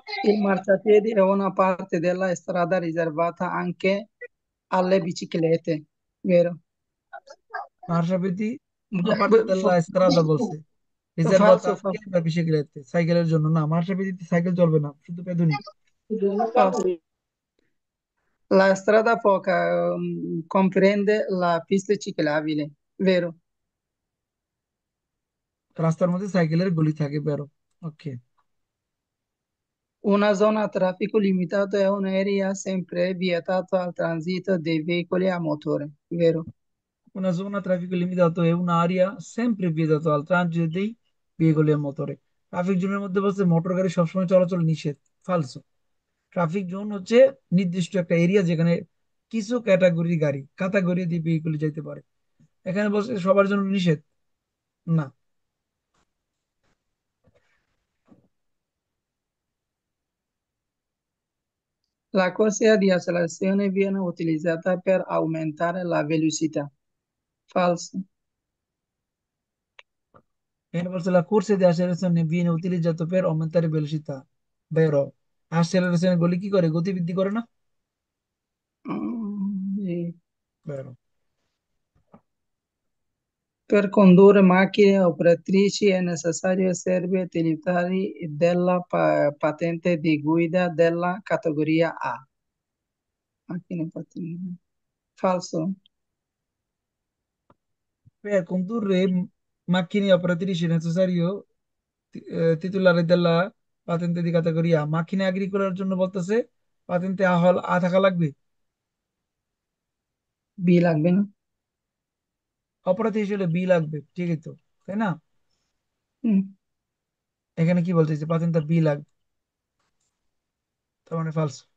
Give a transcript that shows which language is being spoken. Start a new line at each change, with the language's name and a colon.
Italian: Il marciapiedi è una parte della strada riservata anche alle biciclette, vero? মার্শাবিদি una parte della strada বলছে, রিজার্ভাতা Falso, anche falso. per biciclette,
Bangla: সাইকেলের জন্য না, মার্শাবিদিতে cycle চলবে না, শুধু পেদুনি।
Italian: Falso. La strada poca comprende la pista ciclabile, vero?
Bangla: রাস্তার মধ্যে সাইকেলের গলি থাকে, বেরো। ওকে।
Italian: Una zona a traffico limitato è un'area sempre vietata al transito dei veicoli a motore, vero? Una zona a traffico limitato è un'area sempre vietata al transito dei veicoli a motore।
Bangla: Traffic জোনের মধ্যে বলছে motor গাড়ি সবসময় চলাচল নিষেধ, ফালসো। Traffic zone হচ্ছে নির্দিষ্ট একটা এরিয়া যেখানে কিছু ক্যাটাগরির গাড়ি, ক্যাটাগরি দিয়ে ভেহিকল যেতে পারে। এখানে বলছে সবার জন্য নিষেধ, না।
Italian: La corsia di accelerazione viene utilizzata per aumentare la velocità, falso.
Bangla: এখানে বলছে
Italian: la corsa di accelerazione viene utilizzato per aumentare velocità, vero?
Bangla: Acceleration গলি কি করে, গতি বৃদ্ধি করে না,
Italian: Sì. vero? Per condurre macchine operatrici è necessario essere titolari della patente di guida della categoria A. Macchine patente. Falso. Per condurre macchine operatrici è necessario titolare della patente di categoria।
Bangla: মাকিনে এগ্রিকোলার জন্য বলতেছে পাতেন্টে আ থাকা লাগবে। B লাগবে না? অপরাধী হিসেবে বি লাগবে, ঠিকই তো, তাই না? হুম। এখানে কি বলতেছে, পাতেন্টটা বি লাগবে, তার মানে ফালস।